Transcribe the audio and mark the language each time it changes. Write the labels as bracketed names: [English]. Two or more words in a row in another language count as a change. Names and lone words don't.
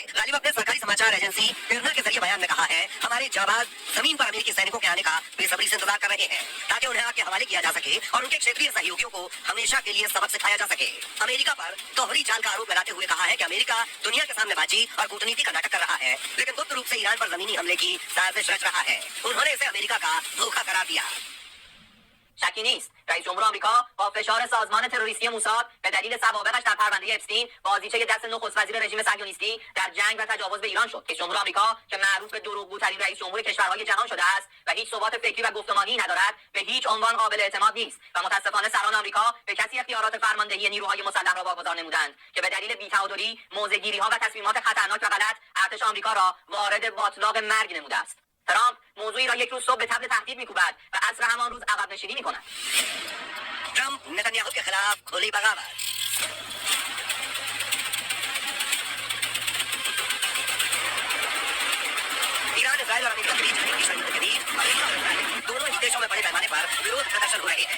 [Hindi] गालिबफ ने सरकारी समाचार एजेंसी इरना के जरिए बयान में कहा है, हमारे जाबाज जमीन पर अमेरिकी सैनिकों के आने का बेसब्री से इंतजार कर रहे हैं ताकि उन्हें आग के हवाले किया जा सके और उनके क्षेत्रीय सहयोगियों को हमेशा के लिए सबक सिखाया जा सके। अमेरिका पर दोहरी चाल का आरोप लगाते हुए कहा है कि अमेरिका दुनिया के सामने बातचीत और कूटनीति का नाटक कर रहा है लेकिन गुप्त रूप से ईरान पर जमीनी हमले की साजिश रच रहा है। उन्होंने इसे अमेरिका का धोखा करार दिया। [Persian] شکی نیست رئیس جمهور آمریکا با فشار سازمان تروریستی موساد به دلیل سوابقش در پرونده اپستین بازیچه دست نخست وزیر رژیم صهیونیستی در جنگ و تجاوز به ایران شد. رئیس جمهور آمریکا که معروف به دروغگوترین رئیس جمهور کشورهای جهان شده است و هیچ ثبات فکری و گفتمانی ندارد به هیچ عنوان قابل اعتماد نیست و متاسفانه سران آمریکا به کسی اختیارات فرماندهی نیروهای مسلح را واگذار نمودند که به دلیل بی‌تعادلی موضع‌گیری‌ها و تصمیمات خطرناک و غلط ارتش آمریکا را وارد باطلاق مرگ نموده است. ترامپ موضوعی را یک روز صبح به طبل تهدید می‌کوبد و عصر همان روز عقب نشینی می‌کند. [Hindi] ट्रंप नेतन्याहू के खिलाफ खुली बगावत। ईरान, इजराइल और अमेरिका के बीच जारी भीषण युद्ध के बीच अमेरिका और इजराइल दोनों ही देशों में बड़े पैमाने पर विरोध प्रदर्शन हो रहे हैं।